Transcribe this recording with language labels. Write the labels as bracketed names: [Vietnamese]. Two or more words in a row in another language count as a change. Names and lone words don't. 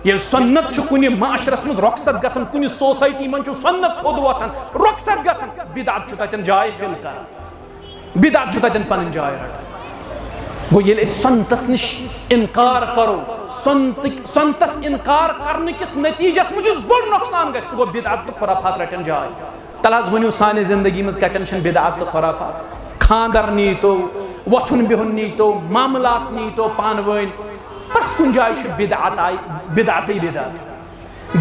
[Kashmiri] یل سنت چھ کنی معاشرس مز رخصت گژھان کنی سوسائٹی من چھ سنت تھود واتان رخصت گژھان بدعت چھ تتن جائے فل کر بدعت چھ تتن پن جائے رٹان گو یل سنتس نش انکار کرو سنتس انکار کرنے کس نتیجس مجھ بڑ نقصان گژھِ سہ گو بدعت تو خرافات رٹن جائے تل حظ ؤنِو سانہِ زندگی مز کتن چھن بدعت تو خرافات خاندر نیتو وتھن بہن نیتو معاملات نیتو پان ؤنۍ پرٛٮ۪تھ کُنہِ جایہِ چھُ بدعت آیہِ بدعتٕے بدعت